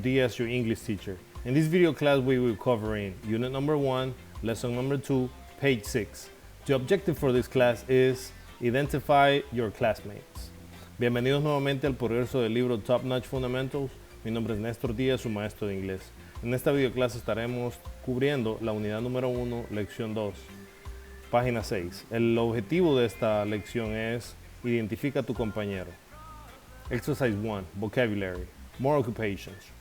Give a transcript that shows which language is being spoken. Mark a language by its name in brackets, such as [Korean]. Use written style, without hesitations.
[English] Diaz, your English teacher. In this video class, we will cover in Unit number 1, Lesson number 2, page 6. The objective for this class is identify your classmates. [Spanish] Bienvenidos nuevamente al progreso del libro Top Notch Fundamentals. Mi nombre es Néstor Díaz, su maestro de inglés. En esta videoclase estaremos cubriendo la unidad número 1, lección 2, página 6. El objetivo de esta lección es identifica a tu compañero. [English] Exercise 1, vocabulary, more occupations.